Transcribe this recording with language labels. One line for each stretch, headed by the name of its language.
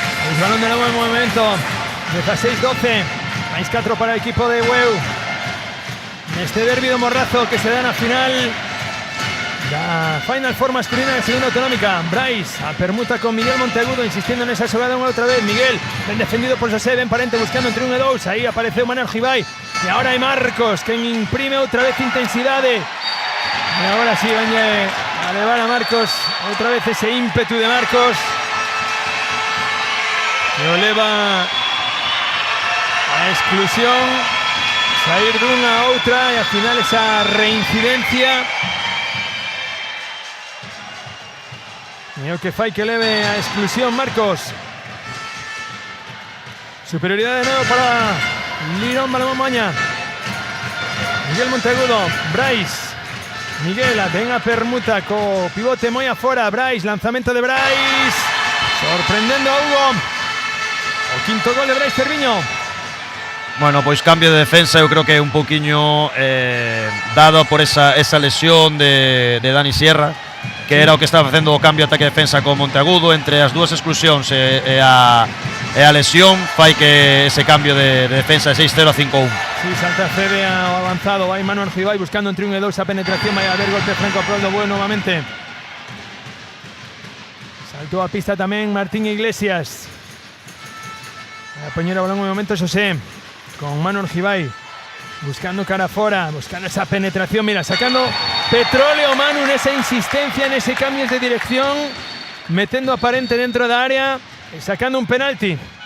Galician: El balón de novo en movimento, 16-12, máis 4 para o equipo de Bueu. Neste derbi do Morrazo que se dá na final da Final Four masculina de segunda autonómica. Brais a permuta con Miguel Monteagudo insistiendo nesa xogada unha outra vez. Miguel, ben defendido por José, ben Parente buscando entre 1 e 2. Aí apareceu Manuel Jibay e agora hai Marcos que imprime outra vez intensidade. E agora sí van a levar a Marcos outra vez ese ímpetu de Marcos que o leva a exclusión. Sair dunha a outra e ao final esa reincidencia e o que fai que leve a exclusión Marcos. Superioridade de nuevo para Lirón Balón Moaña. Miguel Monteagudo, Brais. Miguel ven a permuta co pivote moi afora. Brais, lanzamento de Brais. Sorprendendo a Hugo. O quinto gol de Brais Cerviño. Bueno, pois cambio de defensa, eu creo que é un pouquiño dado por esa lesión de Dani Sierra, que era o que estaba facendo o cambio ataque-defensa con Monteagudo. Entre as dúas exclusións e a lesión fai que ese cambio de defensa de 6-0 a 5-1. Sí, Santa Fede ao avanzado, vai Manuel Jibay buscando entre 1 e 2 a penetración, vai a haber golpe franco a prol do Bueu novamente. Saltou a pista tamén Martín Iglesias.
Spanish: A poner el balón un momento José, con Manu Argibay, buscando cara afuera, buscando esa penetración, mira, sacando petróleo Manu en esa insistencia, en ese cambio de dirección, metiendo a Parente
Galician: dentro da área e sacando un penalti.